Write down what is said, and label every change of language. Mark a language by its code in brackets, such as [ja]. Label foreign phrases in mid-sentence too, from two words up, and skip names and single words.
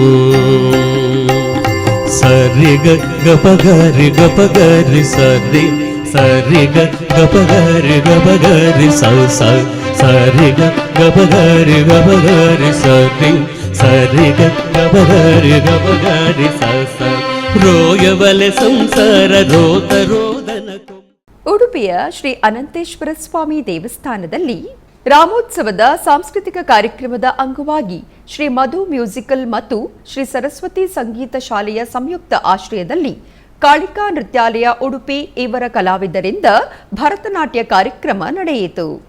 [te] సరి గపగరి గపగరి సరి సరి గపగరి గపగరి సరి గపగరి గపగరి సరి సరి గపగరి గపగరి రోయవలె సంసార రోత రోదనకు. [kn] ಉಡುಪಿಯ ಶ್ರೀ ಅನಂತೇಶ್ವರ ಸ್ವಾಮಿ ದೇವಸ್ಥಾನದಲ್ಲಿ ರಾಮೋತ್ಸವದ ಸಾಂಸ್ಕೃತಿಕ ಕಾರ್ಯಕ್ರಮದ ಅಂಗವಾಗಿ ಶ್ರೀ ಮಧು ಮ್ಯೂಸಿಕಲ್ ಮತ್ತು ಶ್ರೀ ಸರಸ್ವತಿ ಸಂಗೀತ ಶಾಲೆಯ ಸಂಯುಕ್ತ ಆಶ್ರಯದಲ್ಲಿ ಕಾಳಿಕಾ ನೃತ್ಯಾಲಯ ಉಡುಪಿ ಇವರ ಕಲಾವಿದರಿಂದ ಭರತನಾಟ್ಯ ಕಾರ್ಯಕ್ರಮ ನಡೆಯಿತು.